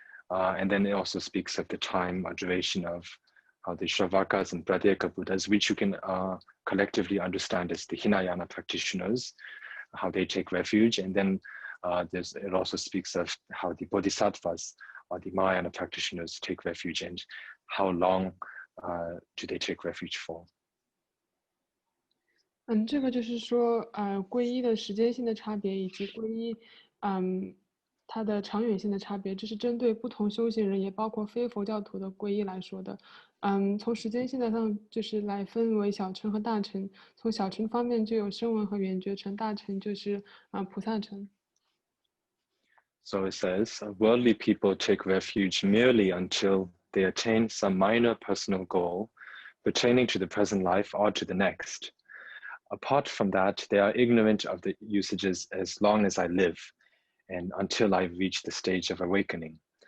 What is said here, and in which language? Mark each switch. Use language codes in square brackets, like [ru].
[en] And then it also speaks of the time or duration of how the Shravakas and Pratyeka Buddhas, which you can collectively understand as the Hinayana practitioners, how they take refuge. And then it also speaks of how the Bodhisattvas or the Mahayana practitioners take refuge and how long do they take refuge for. [zh] 这个就是说，皈依的时间性的差别以及皈依，它的长远性的差别，这是针对不同修行人，也包括非佛教徒的皈依来说的。从时间性的上，就是来分为小乘和大乘。从小乘方面就有声闻和缘觉乘，大乘就是菩萨乘。 [en] So it says, worldly people take refuge merely until they attain some minor personal goal pertaining to the present life or to the next. Apart from that, they are ignorant of the usages as long as I live and until I reach the stage of awakening.